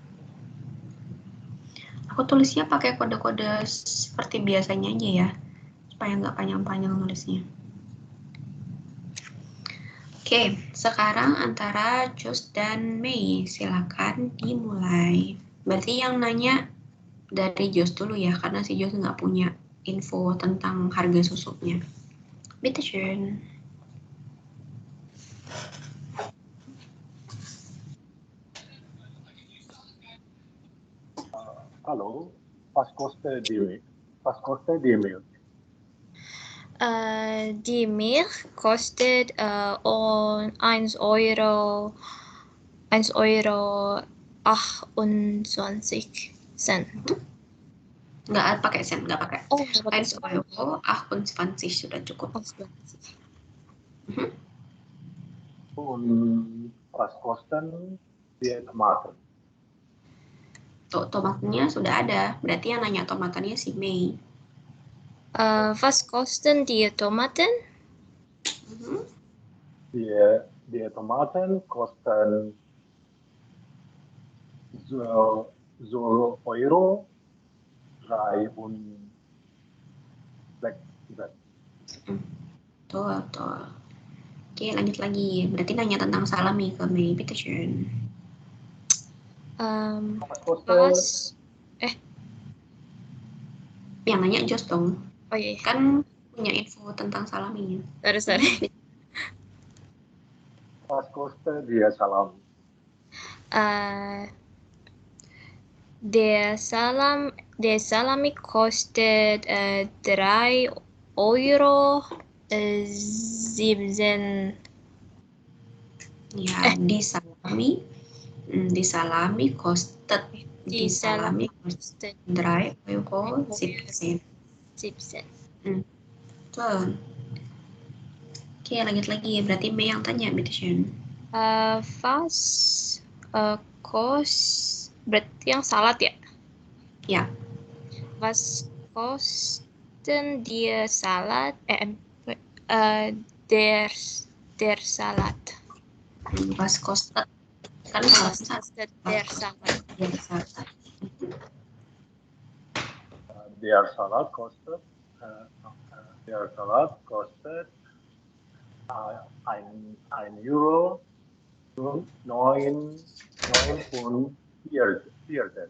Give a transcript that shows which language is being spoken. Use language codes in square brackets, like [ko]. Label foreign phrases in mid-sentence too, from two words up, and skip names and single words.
[id] Aku tulisnya pakai kode-kode seperti biasanya aja ya, supaya nggak panjang-panjang nulisnya. Oke, sekarang antara Josh dan Mei, silakan dimulai. Berarti yang nanya dari Josh dulu ya, karena si Josh nggak punya info tentang harga susuknya. [de] Bitte schön. Hallo, was kostet die Milch? Was kostet die Milch? Die Milch kostet 1 Euro 28 Cent. [id] Nggak pakai sen, nggak pakai. Oh, nggak pakai 1 Euro 28 sudah cukup. [de] Und was kosten die Tomaten? [id] Tomatnya sudah ada, berarti yang nanya tomatannya si Mei. [de] Was kosten die Tomaten? Die Tomaten kosten so Euro 3 und 6 Cent. [id] Betul. Oke, lanjut lagi. Berarti nanya tentang salami ke Mei. [de] Bitte schön. [id] Yang nanya Josh dong. Oh iya. Kan punya info tentang salaminya. Sorry. [de] Was kostet die Salami? Der Salami kostet 3 Euro 7. Ya, di salami kostet 3 Euro 7. [id] Betul. Oke, lanjut lagi. Berarti Mei yang tanya, [de] bitte schön. [id] Berarti yang salad ya? Ya. [de] Was kosten die Salat? Der Salat. Was kostet? Kan kostet der Salat? Der Salat kostet 1 Euro 9 und 4 Cent.